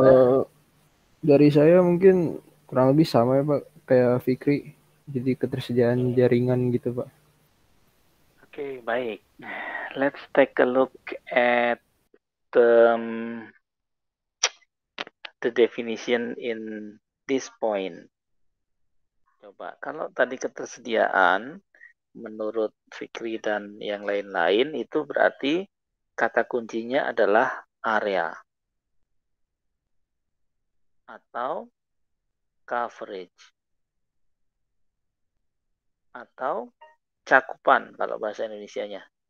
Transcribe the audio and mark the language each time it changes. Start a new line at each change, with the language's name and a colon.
Indonesian: kalau dari saya mungkin kurang lebih sama ya Pak, kayak Fikri. Jadi ketersediaan Oke, jaringan gitu Pak. Oke, baik.
English: Let's take a look at um, the definition in this point.
Indonesian: Coba, kalau tadi ketersediaan menurut Fikri dan yang lain-lain itu berarti kata kuncinya adalah area atau coverage atau cakupan kalau bahasa Indonesianya.